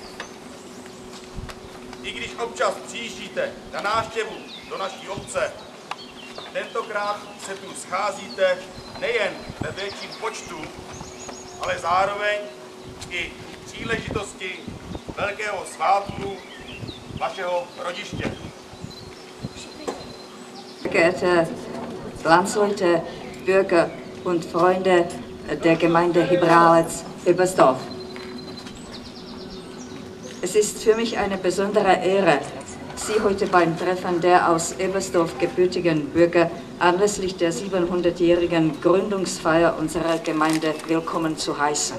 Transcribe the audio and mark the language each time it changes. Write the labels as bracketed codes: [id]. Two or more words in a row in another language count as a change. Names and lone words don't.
[cs] I když občas přijíždíte na návštěvu do naší obce, tentokrát se tu scházíte nejen ve větším počtu, ale zároveň i příležitosti velkého svátku vašeho rodiště. [de] Geehrte Landsleute, Bürger und Freunde der Gemeinde Hibralec-Ebersdorf. Es ist für mich eine besondere Ehre, Sie heute beim Treffen der aus Ebersdorf gebürtigen Bürger anlässlich der 700-jährigen Gründungsfeier unserer Gemeinde willkommen zu heißen.